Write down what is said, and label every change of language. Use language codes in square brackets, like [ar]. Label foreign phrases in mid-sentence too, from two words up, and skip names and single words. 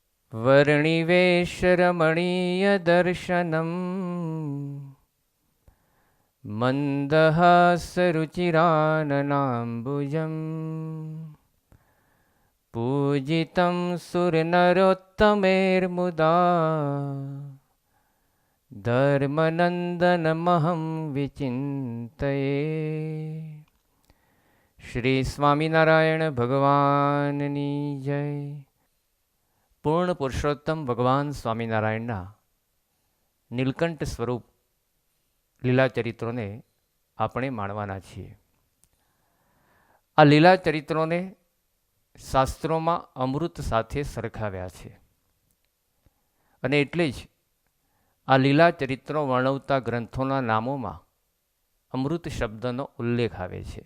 [sa] वर्णिवेशरमणीयदर्शनम् मन्दहासरुचिराननाम्बुजम् पूजितं सुरनरोत्तमैर्मुदा धर्मनन्दनमहं विचिन्तये। [gu] શ્રી સ્વામિનારાયણ ભગવાનની જય। પૂર્ણ પુરુષોત્તમ ભગવાન સ્વામિનારાયણના નીલકંઠ સ્વરૂપ લીલા ચરિત્રોને આપણે માણવાના છીએ. આ લીલા ચરિત્રોને શાસ્ત્રોમાં અમૃત સાથે સરખાવ્યા છે અને એટલે જ આ લીલા ચરિત્રો વર્ણવતા ગ્રંથોના નામોમાં અમૃત શબ્દનો ઉલ્લેખ આવે છે.